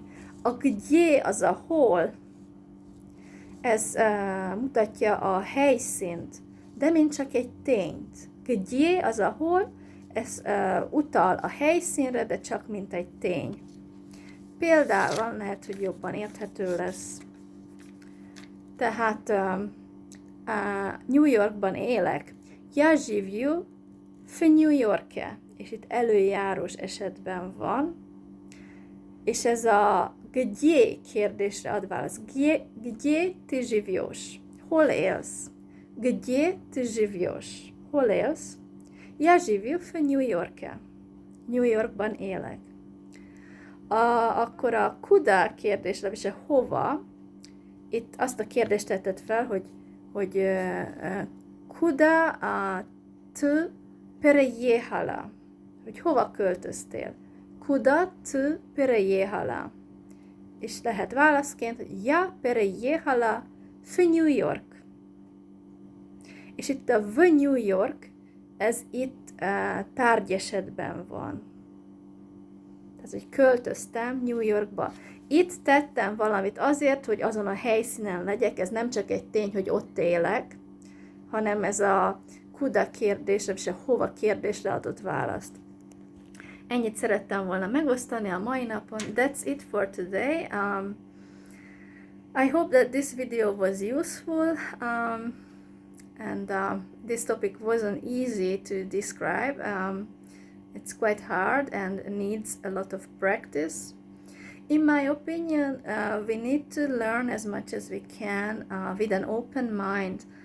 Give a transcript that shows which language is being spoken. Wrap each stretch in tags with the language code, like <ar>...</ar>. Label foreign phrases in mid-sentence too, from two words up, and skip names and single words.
<hu>A где az a hol, ez mutatja a helyszínt, de mint csak egy tényt. Где az a hol, ez utal a helyszínre, de csak mint egy tény. Például lehet, hogy jobban érthető lesz. Tehát New Yorkban élek.</hu> <ru>Я живу в Нью-Йорке.</ru> <hu>És itt előjárós esetben van. És ez a где kérdésre ad választ.</hu> <ru>Где ты живешь?</ru> <hu>Hol élsz?</hu> <ru>Где ты живешь?</ru> <hu>Hol élsz?</hu> <ru>Я живу в Нью-Йорке.</ru> <hu>New Yorkban élek. Akkor a kuda kérdésre, és a hova, itt azt a kérdést tetted fel, hogy</hu> <ru>куда ты переехала,</ru> <hu>hogy hova költöztél.</hu> <ru>Куда ты переехала.</ru> <hu>És lehet válaszként, hogy</hu> <ru>я переехала в New York.</ru> <hu>És itt a в New York, ez itt tárgyesetben van. Tehát, hogy költöztem New Yorkba. Itt tettem valamit azért, hogy azon a helyszínen legyek, ez nem csak egy tény, hogy ott élek, hanem ez a kuda kérdésre, és a hova kérdésre adott választ. Ennyit szerettem volna megosztani a mai napon.</hu> <en>That's it for today. I hope that this video was useful, and this topic wasn't easy to describe. It's quite hard and needs a lot of practice. In my opinion, we need to learn as much as we can with an open mind.</en>